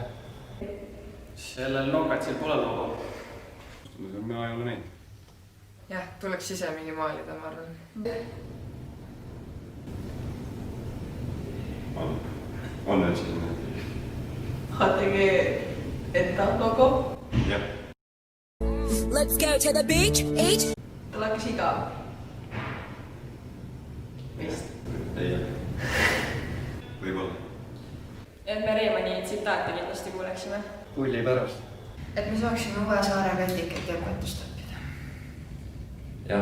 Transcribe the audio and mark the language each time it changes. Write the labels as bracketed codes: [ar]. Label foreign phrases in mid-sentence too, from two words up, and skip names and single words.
[et] sellel nokatsil pole logo. Mina ei ole näinud. Jah, tuleks ise mingi maalida, ma arvan. On veel selline? HTG enda logo. Jah. [en] Let's go to the beach, each. [et] Tal hakkas igav. Vist. Ei. Võib-olla. Et me Reemani tsitaate kindlasti kuuleksime. Pulli pärast. Et me saaksime Uue Saare kandikat ja õpetust õppida. Jah.